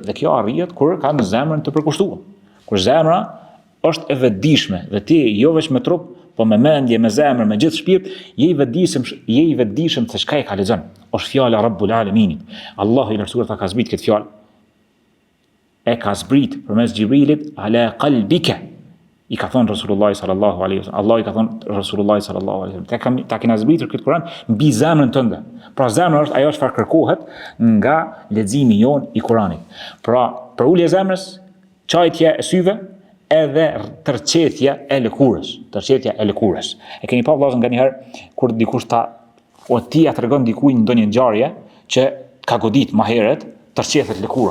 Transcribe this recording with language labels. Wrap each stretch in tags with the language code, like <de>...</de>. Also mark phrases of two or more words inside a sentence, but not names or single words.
<sq>Dhe kjo arrihet kur kanë zemrën të përkushtuar. Kur zemra është e vetëdijshme dhe ti jo vetëm me trup, po me mendje, me zemër, me gjithë shpirt, je i vetëdijshëm se çka e ka lexon. Është fjala Rabbul Alaminit. Allahu i lartësuar ka zbrit këtë fjalë. E ka zbrit përmes Xhibrilit</sq> <ar>على قلبك.</ar> <sq>I ka thonë Rasulullah</sq> <ar>صلى الله عليه وسلم.</ar> <sq>Allah i ka thonë Rasulullah</sq> <ar>صلى الله عليه وسلم.</ar> <sq>Ta kena zbritur këtë Kur'an mbi zemrën tënde. Pra zemra është ajo çfarë kërkohet nga leximi jon i Kur'anit. Pra për ulje zemrës, çajtja e syve edhe tërqetja e lëkurës. E keni pa vëllazë nganjëherë kur dikush ti ja tregon dikujt ndonjë ngjarje që ka godit më herët, tërqethet lëkura.</sq>